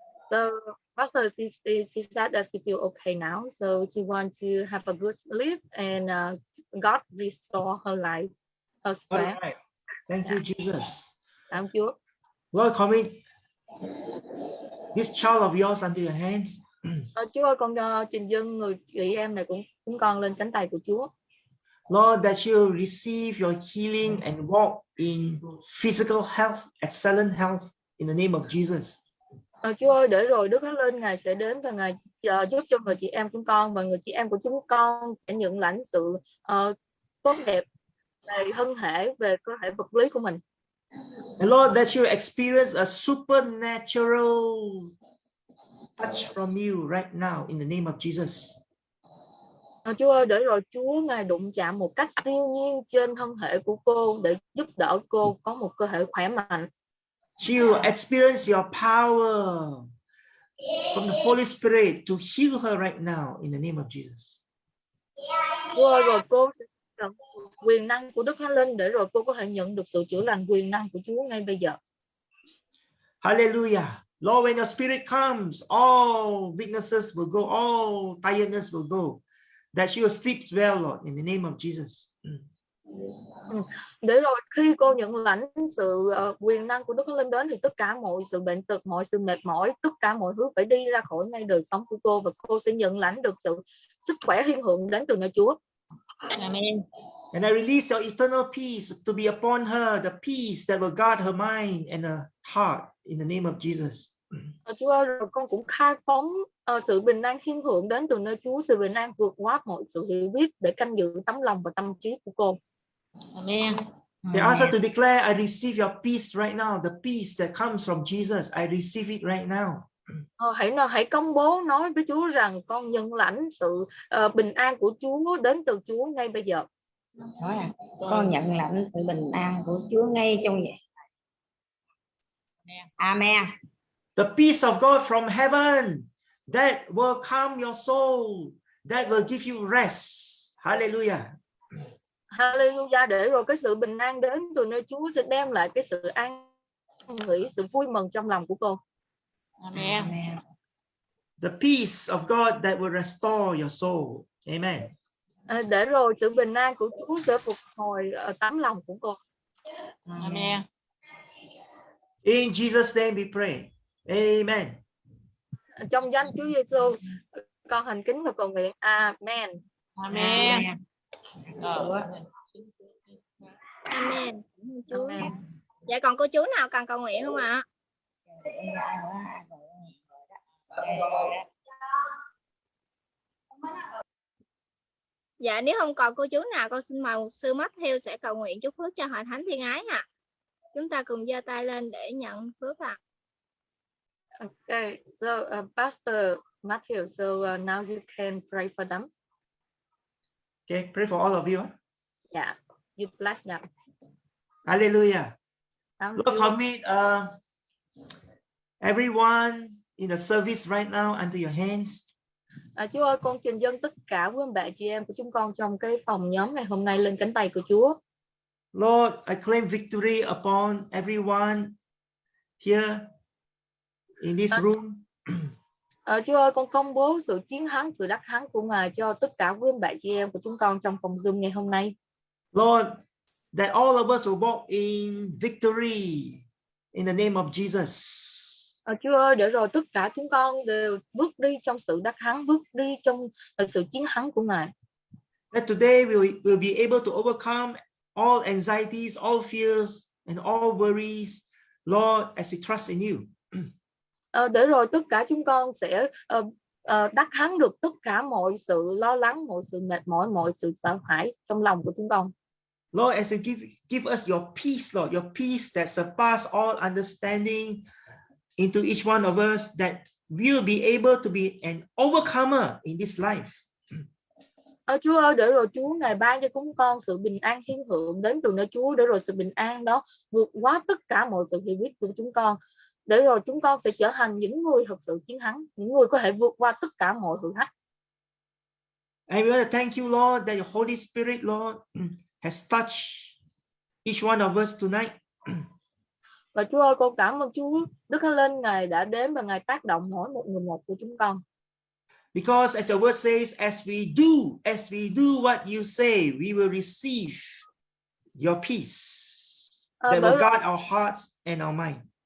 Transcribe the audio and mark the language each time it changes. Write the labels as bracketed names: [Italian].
[English] So Pastor, she said that she feel okay now, so she wants to have a good sleep and God restore her life, her strength. Right. Thank you, Jesus. [Vietnamese] Cảm Chúa. [English] Lord, commit this child of yours unto your hands. [Vietnamese] Chúa ơi, con trình dâng người chị em này cũng con lên cánh tay của Chúa. [English] Lord, that you receive your healing and walk in physical health, excellent health in the name of Jesus. [Vietnamese] Chúa ơi, để rồi Đức Thánh Linh Ngài sẽ đến và Ngài giúp cho người chị em chúng con, và người chị em của chúng con sẽ nhận lãnh sự tốt đẹp về thân thể, về cơ thể vật lý của mình. [English] And Lord, that you experience a supernatural touch from you right now in the name of Jesus. [Vietnamese] Chúa ơi, để rồi Chúa Ngài đụng chạm một cách siêu nhiên trên thân thể của cô để giúp đỡ cô có một cơ thể khỏe mạnh. [English] You experience your power from the Holy Spirit to heal her right now in the name of Jesus. [Vietnamese] Chúa ơi, rồi cô sẽ nhận quyền năng của Đức Thánh Linh để rồi cô có thể nhận được sự chữa lành quyền năng của Chúa ngay bây giờ. [English] Hallelujah. Lord, when your spirit comes, all weaknesses will go, all tiredness will go. That she will sleep well, Lord, in the name of Jesus. [Vietnamese] Để rồi khi cô nhận lãnh sự quyền năng của Đức Thánh Linh đến thì tất cả mọi sự bệnh tật, mọi sự mệt mỏi, tất cả mọi thứ phải đi ra khỏi ngay đời sống của cô, và cô sẽ nhận lãnh được sự sức khỏe thiên thượng đến từ nơi Chúa. [English] Amen. And I release your eternal peace to be upon her, the peace that will guard her mind and her heart in the name of Jesus. [Vietnamese] Chúa ơi, rồi con cũng khai phóng sự bình an thiên thượng đến từ nơi Chúa, sự bình an vượt quá mọi sự hiểu biết để canh giữ tấm lòng và tâm trí của cô. [English] Amen. They also to declare, I receive your peace right now, the peace that comes from Jesus. I receive it right now. [Vietnamese] Hãy công bố nói với Chúa rằng con nhận lãnh sự bình an của Chúa đến từ Chúa ngay bây giờ. Nói con nhận lãnh sự bình an của Chúa ngay trong vậy. [English] Amen. The peace of God from heaven that will calm your soul, that will give you rest. Hallelujah. Hallelujah. [Vietnamese] Để rồi cái sự bình an đến từ nơi Chúa sẽ đem lại cái sự an nghỉ, sự vui mừng trong lòng của cô. [English] Amen. The peace of God that will restore your soul. Amen. [Vietnamese] Để rồi sự bình an của Chúa sẽ phục hồi tấm lòng của cô. [English] Amen. In Jesus' name we pray. Amen. [Vietnamese] Trong danh Chúa Giêsu, con thành kính và cầu nguyện. [English] Amen. Amen. Amen. Chúa. [Vietnamese] Dạ còn cô chú nào cần cầu nguyện không ạ? Dạ nếu không còn cô chú nào, con xin mời mục sư Matthew sẽ cầu nguyện chúc phước cho hội thánh Thiên Ái ạ. Chúng ta cùng giơ tay lên để nhận phước ạ. [English] Okay, so Pastor Matthew, so now you can pray for them. Okay, pray for all of you. Yeah, you bless them. Hallelujah. Thank Lord, commit everyone in the service right now unto your hands. [Vietnamese] Chúa ơi, con trình dâng tất cả quý bà chị em của chúng con trong cái phòng nhóm ngày hôm nay lên cánh tay của Chúa. [English] Lord, I claim victory upon everyone here in this room. [Vietnamese] Chúa ơi, con công bố sự chiến thắng, sự đắc thắng của Ngài cho tất cả quý bà chị em của chúng con trong phòng Zoom ngày hôm nay. [English] Lord, that all of us will walk in victory in the name of Jesus. [Vietnamese] Chúa ơi, để rồi tất cả chúng con đều bước đi trong sự đắc thắng, bước đi trong sự chiến thắng của Ngài. [English] That today we will be able to overcome all anxieties, all fears, and all worries, Lord, as we trust in you. [Vietnamese] Để rồi tất cả chúng con sẽ đắc thắng được tất cả mọi sự lo lắng, mọi sự mệt mỏi, mọi sự sợ hãi trong lòng của chúng con. [English] Lord, as you give us your peace, Lord, your peace that surpasses all understanding into each one of us, that we'll be able to be an overcomer in this life. [Vietnamese] Chúa ơi, để rồi Chúa Ngài ban cho chúng con sự bình an thiên thượng đến từ nơi Chúa, để rồi sự bình an đó vượt quá tất cả mọi sự hiểu biết của chúng con, để rồi chúng con sẽ trở thành những người thật sự chiến thắng, những người có thể vượt qua tất cả mọi thử thách. [English] And we want to thank you, Lord, that your Holy Spirit, Lord, has touched each one of us tonight. [Vietnamese] Và Chúa ơi, con cảm ơn Chúa, Đức Thánh Linh Ngài đã đến và Ngài tác động mỗi một người một của chúng con. [English] Because as the word says, as we do what you say, we will receive your peace that will guard our hearts and our mind.